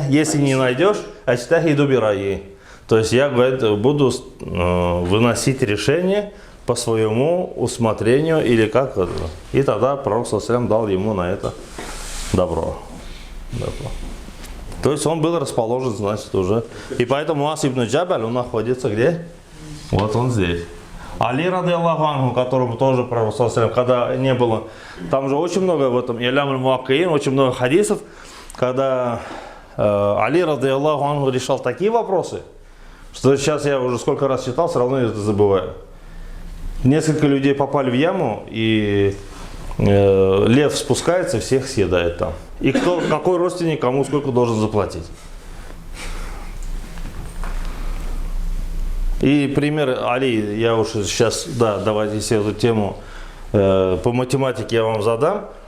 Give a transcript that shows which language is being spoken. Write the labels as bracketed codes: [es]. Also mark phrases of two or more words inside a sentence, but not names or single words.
[ru] Если не найдешь, [ar] أجتهد برأيي. [ru] То есть я, говорит, буду выносить решение по своему усмотрению или как это. И тогда пророк [ar] صلى الله عليه وسلم [ru] дал ему на это добро. То есть он был расположен, значит, уже. И поэтому Муаз ибн Джабаль, он находится где? Вот он здесь. [ar] Али, رضي الله عنه, [ru] которому тоже пророк [ar] صلى الله عليه وسلم, [ru] когда не было, там же очень много в этом Илям аль-Муаккиин, очень много хадисов, когда Али, [ar] رضي الله عنه, [ru] решал такие вопросы, что сейчас я уже сколько раз читал, все равно это забываю. Несколько людей попали в яму, и лев спускается, всех съедает там. И какой родственник кому сколько должен заплатить. И пример Али, я уж сейчас, да, давайте если эту тему по математике я вам задам.